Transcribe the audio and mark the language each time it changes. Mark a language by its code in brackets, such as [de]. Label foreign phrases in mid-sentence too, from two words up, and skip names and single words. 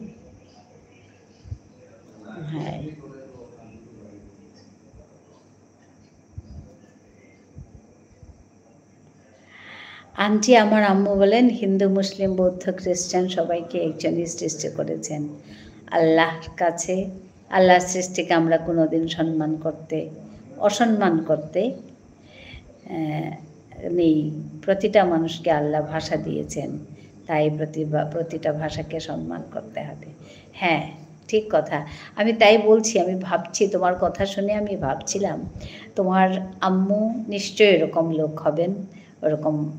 [bn] হায় আন্টি আমার আম্মু বলেন হিন্দু মুসলিম বৌদ্ধ খ্রিস্টান সবাইকে একজনই सृष्टि करेছেন আল্লাহর কাছে আল্লাহর সৃষ্টিকে আমরা কোনোদিন সম্মান করতে অসম্মান করতে নেই প্রতিটা মানুষকে আল্লাহ ভাষা দিয়েছেন তাই প্রতিটা ভাষাকে সম্মান করতে হবে হ্যাঁ ঠিক কথা আমি তাই বলছি আমি ভাবছি তোমার কথা শুনে আমি ভাবছিলাম তোমার আম্মু নিশ্চয়ই এরকম লোক হবেন ওরকম